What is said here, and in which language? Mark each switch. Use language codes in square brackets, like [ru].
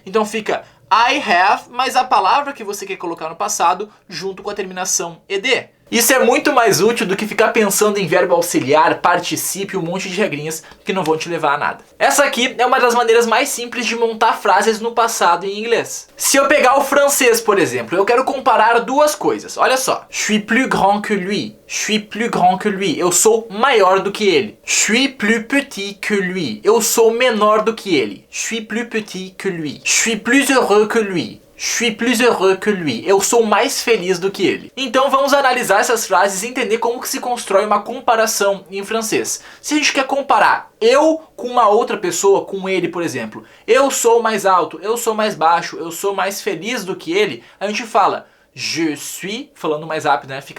[pt] Então fica I have, mas a palavra que você quer colocar no passado junto com a terminação ed. Isso é muito mais útil do que ficar pensando em verbo auxiliar, particípio, um monte de regrinhas que não vão te levar a nada. Essa aqui é uma das maneiras mais simples de montar frases no passado em inglês. Se eu pegar o francês, por exemplo, eu quero comparar duas coisas. Olha só. [fr] Je suis plus grand que lui. Je suis plus grand que lui. [pt] Eu sou maior do que ele. [fr] Je suis plus petit que lui. [pt] Eu sou menor do que ele. [fr] Je suis plus petit que lui. Je suis plus heureux que lui. Je suis plus heureux que lui. [pt] Eu sou mais feliz do que ele. Então vamos analisar essas frases e entender como que se constrói uma comparação em francês. Se a gente quer comparar eu com uma outra pessoa, com ele, por exemplo, eu sou mais alto, eu sou mais baixo, eu sou mais feliz do que ele, a gente fala je suis, falando mais rápido, né?